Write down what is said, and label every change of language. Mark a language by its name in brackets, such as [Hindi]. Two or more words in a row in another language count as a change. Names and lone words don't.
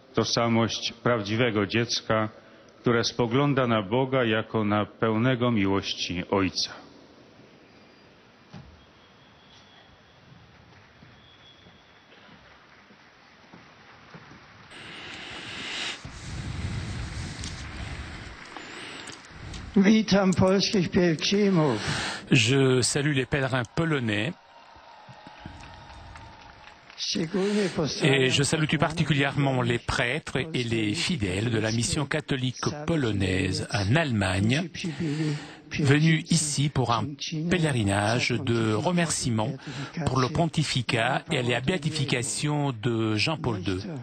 [Polish] Tożsamość prawdziwego dziecka, które spogląda na Boga jako na pełnego miłości Ojca. Witam polskich pielgrzymów. [French] Je salue les pèlerins polonais et je salue tout particulièrement les prêtres et les fidèles de la mission catholique polonaise en Allemagne, venus ici pour un pèlerinage de remerciement pour le pontificat et la béatification de Jean-Paul II.